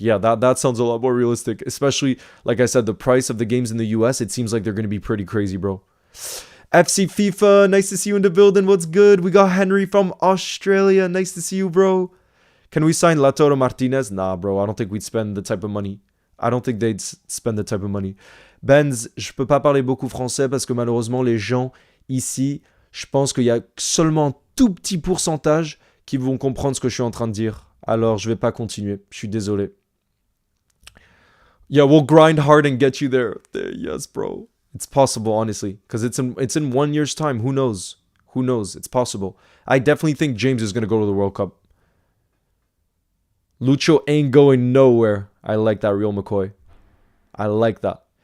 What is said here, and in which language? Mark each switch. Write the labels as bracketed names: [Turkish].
[English] Yeah, that sounds a lot more realistic, especially, like I said, the price of the games in the US, it seems like they're going to be pretty crazy, bro. FC FIFA, nice to see you in the building. What's good? We got Henry from Australia. Nice to see you, bro. Can we sign Lautaro Martinez? Nah, bro, I don't think we'd spend the type of money. I don't think they'd spend the type of money. [French] Benz, je peux pas parler beaucoup français parce que malheureusement, les gens ici, je pense qu'il y a seulement un tout petit pourcentage qui vont comprendre ce que je suis en train de dire. Alors, je vais pas continuer. Je suis désolé. [English] Yeah, we'll grind hard and get you there. Yes, bro. It's possible, honestly, because it's in 1 year's time. Who knows? Who knows? It's possible. I definitely think James is going to go to the World Cup. Lucho ain't going nowhere. I like that, Real McCoy. I like that.